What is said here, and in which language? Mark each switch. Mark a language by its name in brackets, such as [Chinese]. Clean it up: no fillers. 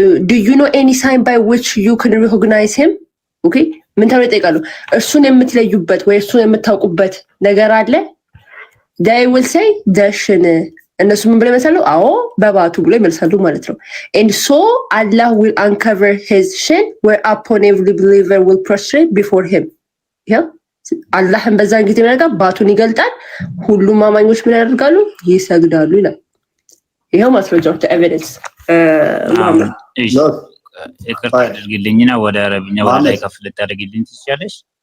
[English] do you know any sign by which you can recognize him? [Amharic] ኦኬ ምን ተብለው ይጠይቃሉ? እርሱን የምትለዩበት ወይ እርሱን የምታውቁበት ነገር አለ? [English] they will say dashin [Amharic] እነሱ ምን ብለው ይመልሳሉ? አዎ በባቱ ብለው ይመልሳሉ ማለት ነው። [English] and so Allah will uncover his shin whereupon every believer will prostrate before him. [Amharic] ያ አላህም በዛን ጊዜ ምንጋ ባቱን ይገልጣል፣ ሁሉም አማኞች ምን ያደርጋሉ? ይሰግዳሉ ይላል። ይሄው ማስረጃው ኤቪደንስ ማመን ይቅርታ አድርግልኝና ወደ አረብኛ ወደ ላይ ከፍ ልታደርግልኝ ትችያለሽ?